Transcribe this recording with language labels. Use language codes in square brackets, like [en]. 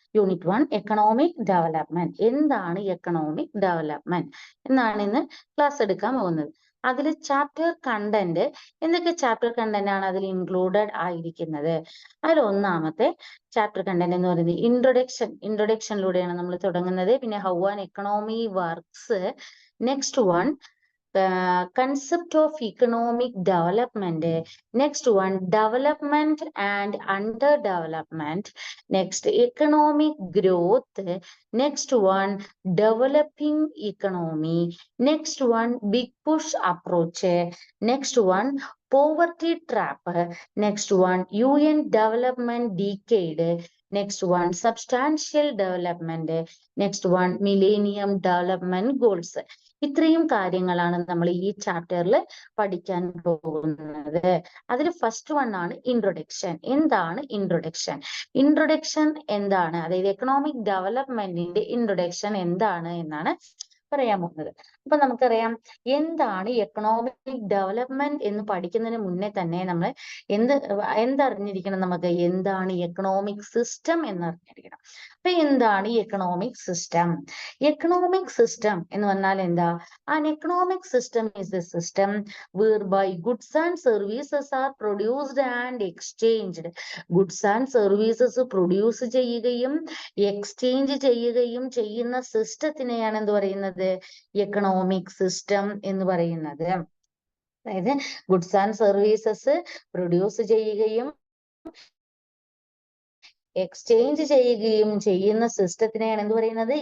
[ml] Unit 1 economic development എന്താണ് economic development എന്നാണ് ഇന്ന് ക്ലാസ് എടുക്കാൻ പോകുന്നത്. അതിൽ ചാപ്റ്റർ കണ്ടന്റ് എന്തൊക്കെ ചാപ്റ്റർ കണ്ടന്റ് ആണ് അതിൽ ഇൻക്ലൂഡഡ് ആയിരിക്കുന്നത്? അതിൽ ഒന്നാമത്തെ ചാപ്റ്റർ കണ്ടന്റ് എന്ന് പറയുന്നത് ഇൻട്രൊഡക്ഷനിലൂടെയാണ് നമ്മൾ തുടങ്ങുന്നത്. [en] പിന്നെ how an economy works. Next one concept of economic development. Next one, development and underdevelopment. Next, economic growth. Next one, developing economy. Next one, big push approach. Next one, poverty trap. Next one, UN development decade. Next one, substantial development. Next one, millennium development goals. [ml] ഇത്രയും കാര്യങ്ങളാണ് നമ്മൾ ഈ ചാപ്റ്ററിൽ പഠിക്കാൻ പോകുന്നത്. അതിൽ first one ആണ് introduction. എന്താണ് ഇൻട്രൊഡക്ഷൻ? ഇൻട്രൊഡക്ഷൻ എന്താണ്, അതായത് എക്കണോമിക് ഡെവലപ്മെന്റിന്റെ ഇൻട്രൊഡക്ഷൻ എന്താണ് എന്നാണ് പറയാൻ പോകുന്നത്. അപ്പൊ നമുക്കറിയാം എന്താണ് എക്കണോമിക് ഡെവലപ്മെന്റ് എന്ന് പഠിക്കുന്നതിന് മുന്നേ തന്നെ നമ്മൾ എന്തറിഞ്ഞിരിക്കണം? നമുക്ക് എന്താണ് എക്കണോമിക് സിസ്റ്റം എന്നറിഞ്ഞിരിക്കണം. അപ്പൊ എന്താണ് ഈ എക്കണോമിക് സിസ്റ്റം? എക്കണോമിക് സിസ്റ്റം എന്ന് പറഞ്ഞാൽ എന്താ? [en] An economic system is a system whereby goods and services are produced and exchanged. [ml] Goods and services produce ചെയ്യുകയും എക്സ്ചേഞ്ച് ചെയ്യുകയും ചെയ്യുന്ന സിസ്റ്റത്തിനെയാണ് എന്ത് പറയുന്നത്? എക്കണോമിക് സിസ്റ്റം എന്ന് പറയുന്നത്. അതായത് ഗുഡ്സ് ആൻഡ് സർവീസസ് പ്രൊഡ്യൂസ് ചെയ്യുകയും എക്സ്ചേഞ്ച് ചെയ്യുകയും ചെയ്യുന്ന സിസ്റ്റത്തിനെയാണ് എന്ത് പറയുന്നത്?